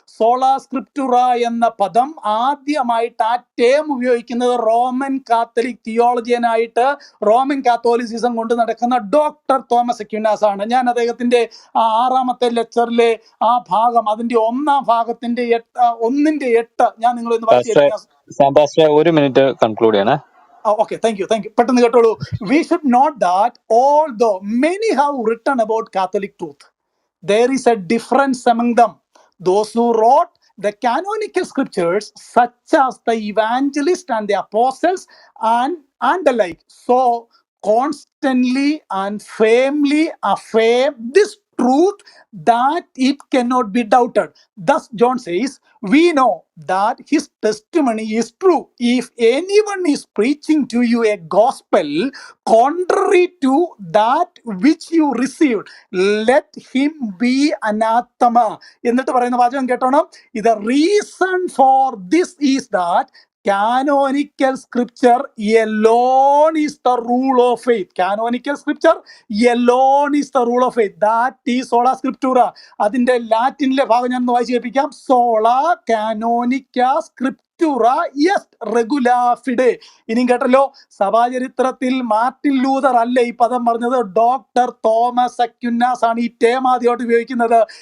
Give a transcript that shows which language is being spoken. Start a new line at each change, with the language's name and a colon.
Malayalam: സോളാ scriptura എന്ന പദം ആദ്യമായിട്ട് ആ ടേം ഉപയോഗിക്കുന്നത് റോമൻ കാത്തലിക് തിയോളജിയനായിട്ട് റോമൻ കാത്തോലിസിസം കൊണ്ട് നടക്കുന്ന ഡോക്ടർ തോമസ് അക്വിനാസ് ആണ്. ഞാൻ അദ്ദേഹത്തിന്റെ ആ 6ാമത്തെ ലെക്ചറിലെ ആ ഭാഗം, അതിന്റെ 1ാം ഭാഗത്തിന്റെ 1:8 ഞാൻ നിങ്ങളൊന്ന് വായിച്ചു കേൾപ്പിക്കാം. ഒരു മിനിറ്റ് കൺക്ലൂഡ് ചെയ്യണേ.
English: Okay, thank you.
Malayalam: പെട്ടെന്ന് കേട്ടോളൂ.
English: We should note that although many have written about Catholic truth, there is a difference among them. Those who wrote the canonical scriptures, such as the evangelists and the apostles and the like, so constantly and firmly affirm this truth that it cannot be doubted. Thus John says, we know that his testimony is true. If anyone is preaching to you a gospel contrary to that which you received, let him be anathema.
Malayalam: എന്നിട്ട് പറയുന്ന വാചകം കേട്ടോണം.
English: The reason for this is that canonical scripture alone is the rule of faith. Canonical scripture alone is the rule of faith. That is sola scriptura.
Malayalam: അതിന്റെ ലാറ്റിനിലെ ഭാഗം ഞാൻ ഒന്ന് വായിച്ചു കേൾപ്പിക്കാം.
Latin: സോള കാനോനിക്ക സ്ക്രിപ്റ്റുറ എസ്റ്റ് റെഗുലാ ഫിഡെ.
Malayalam: ഇനിയും കേട്ടല്ലോ, സഭാചരിത്രത്തിൽ മാർട്ടിൻ ലൂതർ അല്ല ഈ പദം പറഞ്ഞത്, ഡോക്ടർ തോമസ് അക്വിനാസ് ആണ് ഈ ടേം ആദ്യമായിട്ട് ഉപയോഗിക്കുന്നത്.